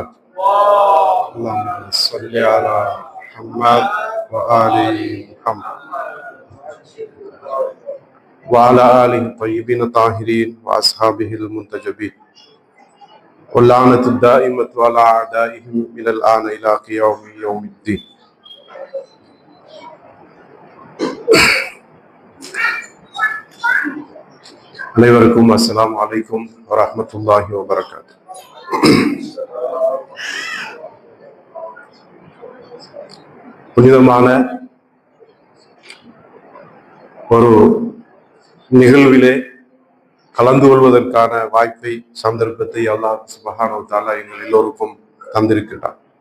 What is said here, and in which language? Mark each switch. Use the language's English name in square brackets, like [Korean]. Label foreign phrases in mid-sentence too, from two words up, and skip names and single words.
[Arabic] اللهم صل على محمد وآل محمد وعلى آله الطيبين الطاهرين وأصحابه المنتجبين واللعنة الدائمة على أعدائهم من الآن إلى قيام يوم الدين. அனைவருக்கும் السلام عليكم ورحمة الله وبركاته. [Tamil] புனிதமான ஒரு நிகழ்விலே கலந்து கொள்வதற்கான வாய்ப்பை சந்தர்ப்பத்தை [Arabic] الله سبحانه وتعالى [Tamil] எங்கள் எல்லோருக்கும் தந்திருக்கிறார்.